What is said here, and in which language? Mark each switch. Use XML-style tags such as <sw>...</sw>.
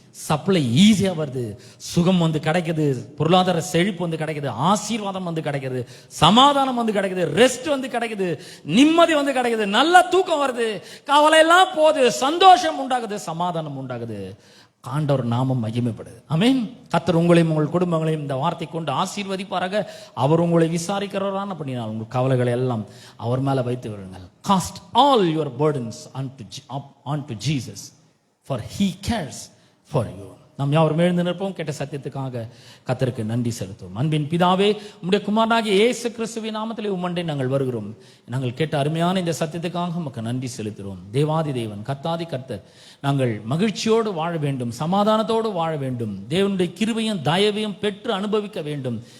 <ta>Supply ஈஸியா வருது, சுகம் வந்து கிடைக்குது, பொருளாதார செழிப்பு வந்து கிடைக்குது, ஆசீர்வாதம் வந்து கிடைக்குது, சமாதானம் வந்து கிடைக்குது, ரெஸ்ட் வந்து கிடைக்குது, நிம்மதி வந்து கிடைக்குது, நல்ல தூக்கம் வருது, கவலை எல்லாம் போகுது, சந்தோஷம் உண்டாகுது, சமாதானம் உண்டாகுது. ஆண்டவர் நாமம் மகிமைப்படுது. ஆமென். கர்த்தர் உங்களையும் உங்கள் குடும்பங்களையும் இந்த வார்த்தை கொண்டு ஆசீர்வதிப்பாராக. அவர் உங்களை விசாரிக்கிறவரான பண்ணினால் உங்கள் கவலைகளை எல்லாம் அவர் மேல வைத்து விடுங்கள்.</ta> <en>Cast all your burdens onto Jesus, for he cares for you.</en> <ta>நாம் யாவரும் எழுந்து நிற்போம். கேட்ட சத்தியத்துக்காக கர்த்தருக்கு நன்றி செலுத்துவோம். அன்பின் பிதாவே, உம்முடைய குமாரனாகிய இயேசு கிறிஸ்துவின் நாமத்திலே உம்மண்டை நாங்கள் வருகிறோம். நாங்கள் கேட்ட அருமையான இந்த சத்தியத்துக்காக உமக்கு நன்றி செலுத்துகிறோம். தேவாதி தேவன், கர்த்தாதி கர்த்தர், நாங்கள் மகிழ்ச்சியோடு வாழ வேண்டும், சமாதானத்தோடு வாழ வேண்டும், தேவனுடைய கிருபையும் தயவையும் பெற்று அனுபவிக்க வேண்டும்.</ta>